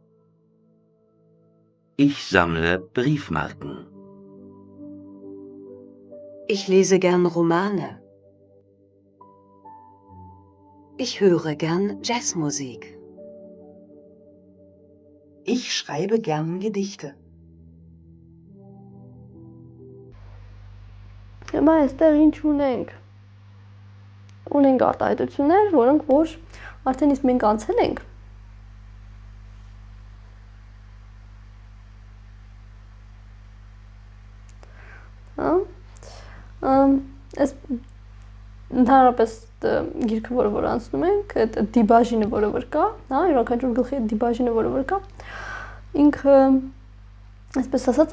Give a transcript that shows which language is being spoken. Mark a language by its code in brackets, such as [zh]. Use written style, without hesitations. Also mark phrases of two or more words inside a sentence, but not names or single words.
[de] Ich sammle Briefmarken. Ich lese gern Romane. Ich höre gern Jazzmusik. Ich schreibe gern Gedichte. [hy] Հիմա այստեղ ինչ ունենք։ Ունենք արտահայտություններ, որոնք որ արդեն իսկ մենք անցել ենք։ Այս ընդհանրապես գիրքը, որը անցնում ենք, այդ դիբաժինը, որը որ կա, հա, յուրաքանչյուր գլխի այդ դիբաժինը, որը որ կա, ինքը այսպես ասած